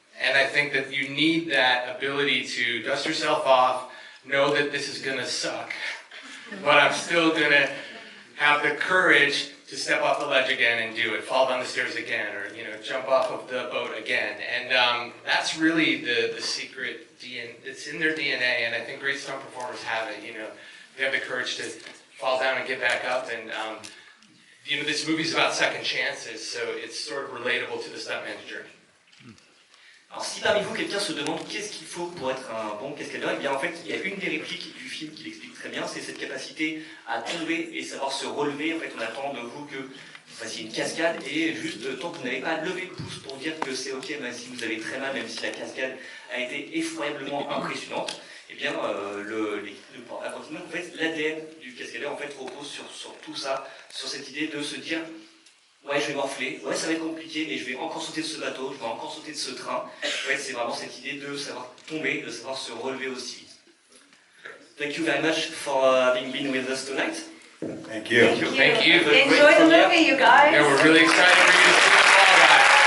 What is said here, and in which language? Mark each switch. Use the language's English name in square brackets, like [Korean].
[English] And I think that you need that ability to dust yourself off, know that this is going to suck, but I'm still going to have the courage to step off the ledge again and do it, fall down the stairs again, or jump off of the boat again. And that's really the secret DNA. It's in their DNA, and I think great stunt performers have it. They have the courage to fall down and get back up. And this movie's about second chances, so it's sort of relatable to the stuntman's journey. [French] Alors si parmi vous quelqu'un se demande qu'est-ce qu'il faut pour être un bon cascadeur, eh bien en fait il y a une des répliques du film qui l'explique très bien, c'est cette capacité à tomber et savoir se relever. En fait on attend de vous que vous fassiez une cascade et juste tant que vous n'avez pas levé le pouce pour dire que c'est ok même si vous avez très mal, même si la cascade a été effroyablement impressionnante, eh bien l'équipe ne pourra pas continuer. En fait l'ADN du cascadeur en fait repose sur tout ça, sur cette idée de se dire ouais, je vais morfler, ouais, ça va être compliqué, mais je vais encore sauter de ce bateau, je vais encore sauter de ce train. En fait, c'est vraiment cette idée de savoir tomber, de savoir se relever aussi vite. [English] Thank you very much for having been with us tonight. Thank you. Thank you. Enjoy the movie, you guys. Yeah, we're really excited for you to see the Fall Guy.